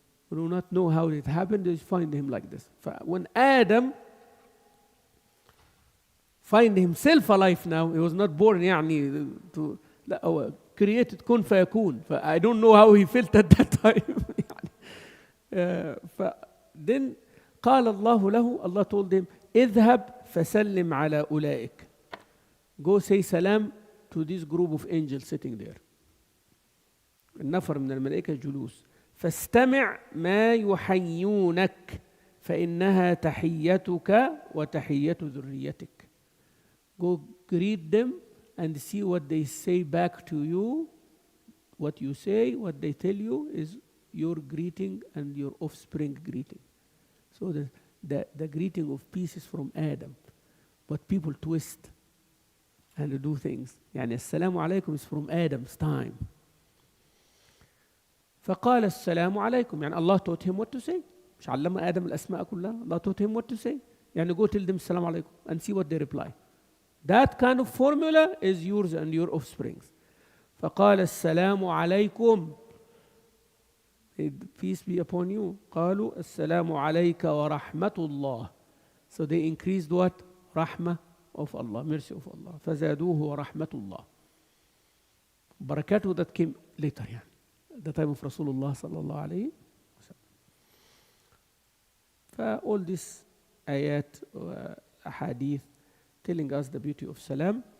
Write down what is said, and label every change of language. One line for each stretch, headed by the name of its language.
English: We do not know how it happened. Just find him like this. When Adam find himself alive now, he was not born to created kun fayakun. I don't know how he felt at that time.
Arabic: Then قال الله له,
English: Allah told him,
Arabic: اذهب فسلم على أولئك.
English: Go say salam to this group of angels sitting there.
Arabic: النفر من الملائكة جلوس. فاستمع ما يحيونك فإنها تحيتك وتحية ذريتك.
English: Go greet them and see what they say back to you. What you say, what they tell you is your greeting and your offspring greeting. So the greeting of peace is from Adam. But people twist and do things. يعني السلام عليكم is from Adam's time.
Arabic: فقال السلام عليكم.
English: يعني Allah taught him what to say.
Arabic: مش علم آدم الأسماء كلها.
English: Allah taught him what to say. يعني go tell them السلام عليكم and see what they reply. That kind of formula is yours and your offsprings.
Arabic: فقال السلام عليكم.
English: Peace be upon you.
Arabic: قالوا السلام عليك ورحمة الله.
English: So they increased what? رحمة of Allah, mercy of Allah.
Arabic: فزادوه ورحمة الله.
English: بركاته that came later, the time of Rasulullah sallallahu alayhi wa sallam. All these ayat, ahadith, telling us the beauty of salam.